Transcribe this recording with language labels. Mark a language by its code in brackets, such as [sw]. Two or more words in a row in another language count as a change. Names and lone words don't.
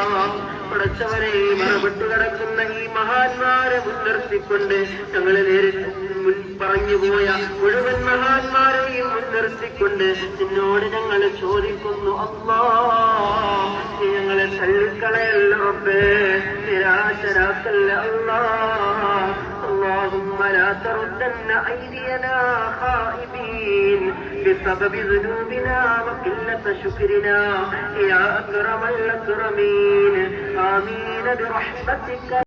[ml] പടച്ചവനെ മറവിട്ട് കിടക്കുന്ന ഈ മഹാന്മാരെ മുൻനിർത്തിക്കൊണ്ട് ഞങ്ങളെ നേരിട്ട് പറഞ്ഞുപോയ മുഴുവൻ മഹാന്മാരെയും മുൻനിർത്തിക്കൊണ്ട് നിന്നോട് ഞങ്ങൾ ചോദിക്കുന്നു അല്ലാ, നീ ഞങ്ങളെ തള്ളിക്കളയല്ല റബ്ബേ, നിരാശരാക്കല്ല അല്ലാ. [ar] اللهم لا تردن أيدينا خائبين بسبب ذنوبنا وقلة شكرنا يا أكرم الأكرمين آمين برحمتك.